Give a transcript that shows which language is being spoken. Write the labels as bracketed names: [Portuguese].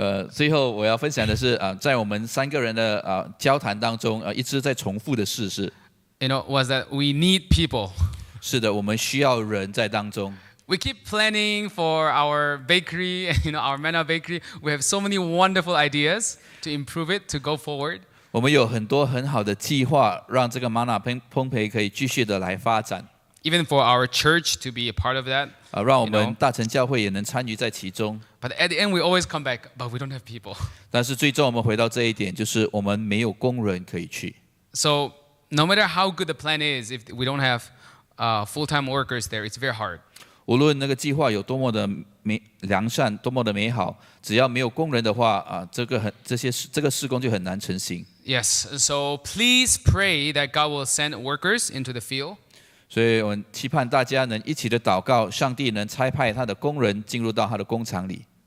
[Chinese] 最后我要分享的是在我们3个人的交谈当中一直在重复的事是， [English] was that we need people. [Chinese] 是的，我们需要人在当中。 [English] We keep planning for our bakery, our manna bakery. We have so many wonderful ideas to improve it, to go forward. [Chinese] 我们有很多很好的计划，让这个玛瑙烹焙可以继续的来发展。 [English] Even for our church to be a part of that. [Chinese] 让我们大成教会也能参与在其中。 [English] But at the end, we always come back, but we don't have people. [Chinese] 但是最终我们回到这一点，就是我们没有工人可以去。 [English] So no matter how good the plan is, if we don't have full-time workers there, it's very hard. [Chinese] 无论那个计划有多么的良善，多么的美好，只要没有工人的话，这个事工就很难成型。 [English] Yes, so please pray that God will send workers into the field. [Chinese] 所以我们期盼大家能一起的祷告，上帝能差派他的工人进入到他的工厂里。